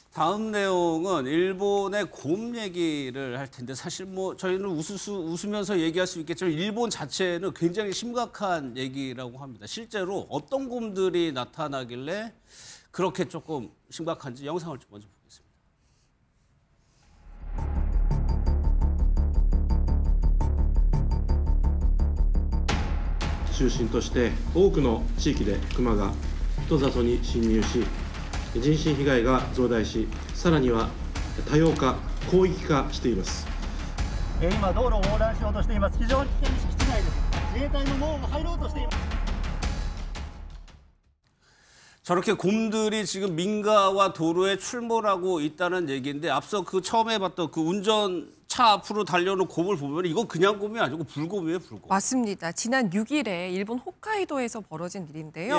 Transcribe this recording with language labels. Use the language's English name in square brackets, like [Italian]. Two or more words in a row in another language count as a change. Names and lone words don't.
[Korean] 다음 내용은 일본의 곰 얘기를 할 텐데 사실 뭐 저희는 웃으면서 얘기할 수 있겠지만 일본 자체는 굉장히 심각한 얘기라고 합니다. 실제로 어떤 곰들이 나타나길래 그렇게 조금 심각한지 영상을 좀 먼저 보겠습니다. [Japanese] 中心として多くの地域でクマが人里に侵入し人身被害が増大し、さらには多様化、広域化しています。今道路を横断しようとしています。非常に危険な敷地内です。自衛隊の門が入ろうとしています。 [Korean] 저렇게 곰들이 지금 민가와 도로에 출몰하고 있다는 얘기인데 앞서 그 처음에 봤던 그 운전차 앞으로 달려오는 곰을 보면 이건 그냥 곰이 아니고 불곰이에요, 불곰. 맞습니다. 지난 6일에 일본 홋카이도에서 벌어진 일인데요.